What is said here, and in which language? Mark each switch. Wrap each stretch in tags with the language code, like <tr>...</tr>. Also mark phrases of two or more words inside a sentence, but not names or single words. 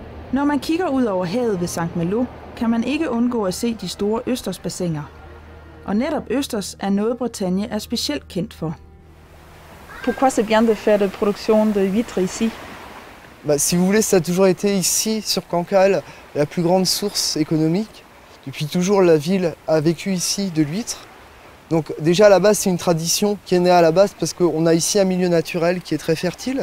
<da>Når man kigger ud over havet ved St. Malo, kan man ikke undgå at se de store østersbassiner. Og netop østers er noget, Bretagne er specielt kendt for.</da> <fr>Pourquoi c'est bien de faire de production de huîtres ici? Si vous voulez, ça a toujours été ici, sur Cancale, la plus grande source économique. Depuis toujours, la ville a vécu ici de l'huître. Donc déjà à la base, c'est une tradition qui est née à la base parce qu'on a ici un milieu naturel qui est très fertile.</fr>